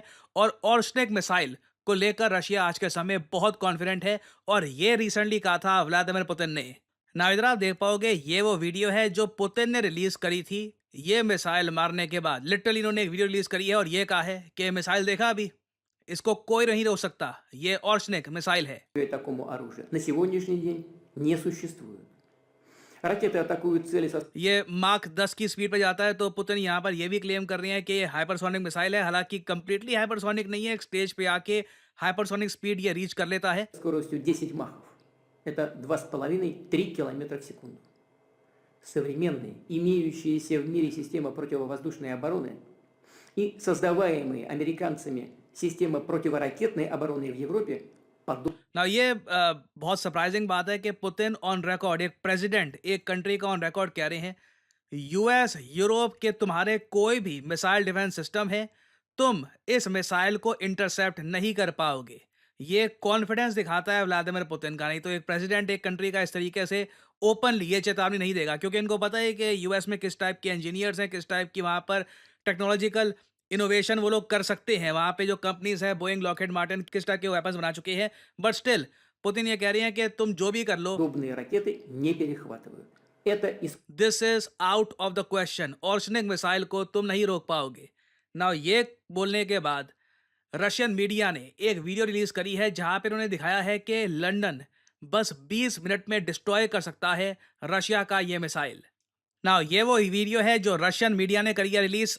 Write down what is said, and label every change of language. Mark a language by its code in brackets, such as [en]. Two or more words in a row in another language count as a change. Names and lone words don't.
[hi] और ऑर्शनिक मिसाइल को लेकर रशिया आज के समय बहुत कॉन्फिडेंट है, और ये रिसेंटली कहा था व्लादिमीर पुतिन ने। ना इधर आप देख पाओगे, ये वो वीडियो है जो पुतिन ने रिलीज करी थी ये मिसाइल मारने के बाद। लिटरली इन्होंने एक वीडियो रिलीज करी है और ये कहा है कि मिसाइल देखा अभी, इसको कोई नहीं रोक सकता, ये ऑर्शनिक मिसाइल है। [ru] Такому оружию на сегодняшний день не существует. Ракеты атакуют цели со [hi] ये मार्क 10 की स्पीड पे जाता है। तो पुतिन यहाँ पर ये भी क्लेम कर रहे हैं कि ये [en] हाइपरसोनिक मिसाइल [hi] है। हालांकि कंप्लीटली हाइपरसोनिक नहीं है, एक स्टेज पे आके [en] हाइपरसोनिक स्पीड [hi] ये रीच कर लेता है। [ru] скоростью 10 махов. Это 2,5-3 километра в секунду. Современные, имеющиеся в мире системы противовоздушной обороны и создаваемые американцами системы противоракетной обороны в Европе подобны. [hi] ना ये बहुत सरप्राइजिंग बात है कि पुतिन [en] ऑन रिकॉर्ड, [hi] एक प्रेसिडेंट एक कंट्री का [en] ऑन रिकॉर्ड [hi] कह रहे हैं यूएस यूरोप के तुम्हारे कोई भी [en] मिसाइल डिफेंस सिस्टम [hi] है, तुम इस मिसाइल को इंटरसेप्ट नहीं कर पाओगे। ये कॉन्फिडेंस दिखाता है व्लादिमीर पुतिन का। नहीं तो एक प्रेसिडेंट एक कंट्री का इस तरीके से ओपनली ये चेतावनी नहीं देगा, क्योंकि इनको पता है कि यूएस में किस टाइप के इंजीनियर्स हैं, किस टाइप की वहाँ पर [en] टेक्नोलॉजिकल इनोवेशन [hi] वो लोग कर सकते हैं। वहाँ पे जो कंपनीज है, बोइंग, लॉकहीड मार्टिन, किस टाइप के वेपन्स बना चुके हैं। [en] बट स्टिल [hi] पुतिन ये कह रही हैं कि तुम जो भी कर लो, [ru] Подобные ракеты не перехватывают. Это [en] दिस इज आउट ऑफ द क्वेश्चन, [hi] ऑर्शनिक मिसाइल को तुम नहीं रोक पाओगे। नाउ ये बोलने के बाद [en] रशियन मीडिया [hi] ने एक वीडियो रिलीज करी है जहां पे उन्होंने दिखाया है कि लंदन बस 20 मिनट में डिस्ट्रॉय कर सकता है रशिया का ये मिसाइल। नाउ ये वो वीडियो है जो [en] रशियन मीडिया [hi] ने करी है रिलीज।